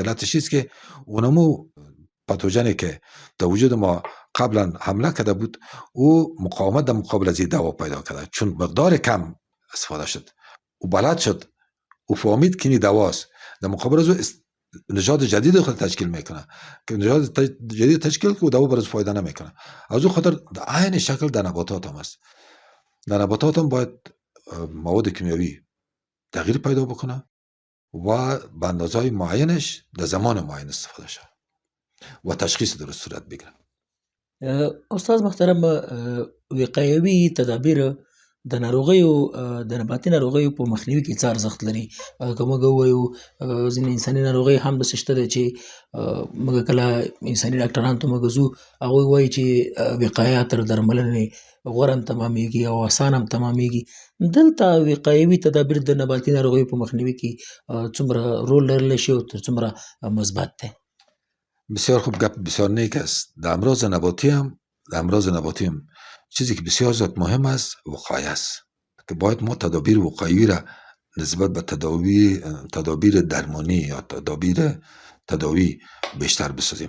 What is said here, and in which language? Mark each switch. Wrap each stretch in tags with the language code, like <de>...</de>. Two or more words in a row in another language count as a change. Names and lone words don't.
<fa>علتش چیست که اونمو پاتوژنی که در وجود ما قبلا حمله کرده بود، او مقاومت در مقابل از این دوا پیدا کرده، چون مقدار کم استفاده شد او بلد شد، او فهمید که این دواست، در مقابل از او نژاد جدید خود تشکیل میکنه که نژاد جدید تشکیل که دوا برای فایده نمیکنه. از او خاطر عین شکل در نباتات هم است. در نباتات هم باید مواد کیمیایی تغییر پیدا بکنه و به اندازهای معینش در زمان معین استفاده شد و تشخیص درست صورت بگیره.</fa> <ps>استاد محترم، وقایوي تدابیر د ناروغیو د نباتي ناروغیو په مخنیوي کې څه ارزښت لري؟ که موږ ووایو ځینې انساني ناروغۍ هم داسې شته ده چې موږ کله انساني ډاکټرانو ته موږ ځو، هغوی وایي چې وقایه تر درملنې غوره هم تمامېږي او اسانه هم تمامېږي. دلته وقایوي تدابیر د نباتي ناروغیو په مخنیوي کې څومره رول لرلی شي او تر څومره مثبت دی؟</ps> <fa>بسیار خوب، گپ بسیار نیک است. در امراض نباتی هم چیزی که بسیار زیاد مهم است وقایه است که باید ما تدابیر وقایوی را نسبت به تدابیر درمانی یا تداوی بیشتر بسازیم.</fa>